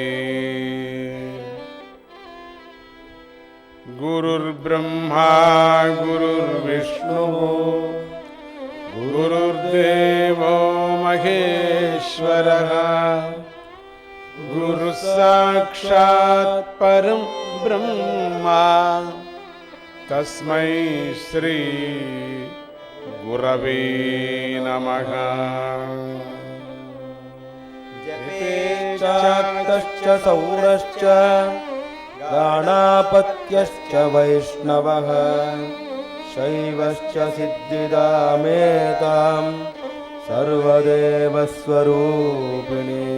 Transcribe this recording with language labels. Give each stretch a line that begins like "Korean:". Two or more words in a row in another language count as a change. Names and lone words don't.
Sanskrit: ಗುರುರ್ಬ್ರಹ್ಮಾ ಗುರುರ್ವಿಷ್ಣು ಗುರುರ್ದೇವೋ ಮಹೇಶ್ವರಃ ಗುರು ಸಾಕ್ಷಾತ್ ಪರಂ ಬ್ರಹ್ಮ ತಸ್ಮೈ ಶ್ರೀ ಗುರವೇ ನಮಃ. ಜಪೇಚ್ಛಾಕ್ತಶ್ಚ ಸೌರಶ್ಚ ಗಾಣಾಪತ್ಯಶ್ಚ ವೈಷ್ಣವಃ ಶೈವಶ್ಚ ಸಿದ್ಧಿದಾಮೇತಾಂ ಸರ್ವದೇವ ಸ್ವರೂಪಿಣಿ.